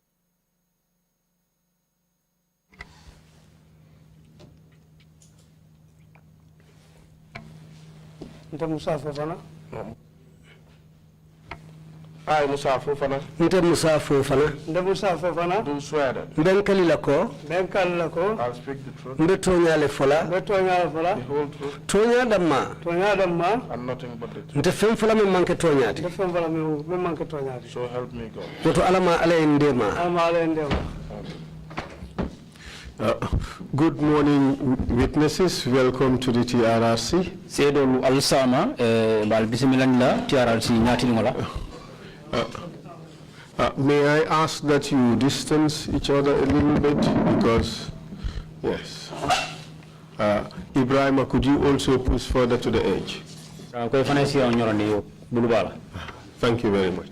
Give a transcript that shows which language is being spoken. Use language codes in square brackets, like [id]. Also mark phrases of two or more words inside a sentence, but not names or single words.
[man] Nte MUSA FOFANA. [en] I, MUSA FOFANA, [man] Nte MUSA FOFANA. Nte MUSA FOFANA. [en] do swear that [man] Benkali lako. Benkali lako. [en] I will speak the truth, [man] Mbe tonya le fola. Mbe tonya le [en] the [man] fola. [en] whole truth, [man] Tonya damma. Tonya damma. [en] and nothing but the truth. [man] Nte fem fola me manke tonya ti. Nte fem fola me manke tonya ti. [en] So help me God. [man] Woto alama ala ndema. Alama ala ndema. [en] Good morning, witnesses. Welcome to the TRRC. [man] Sedolu al-sama bal bismillah TRRC nyati ngola. [en] May I ask that you distance each other a little bit, because, yes. Ibrahima, could you also push further to the edge? Thank you very much.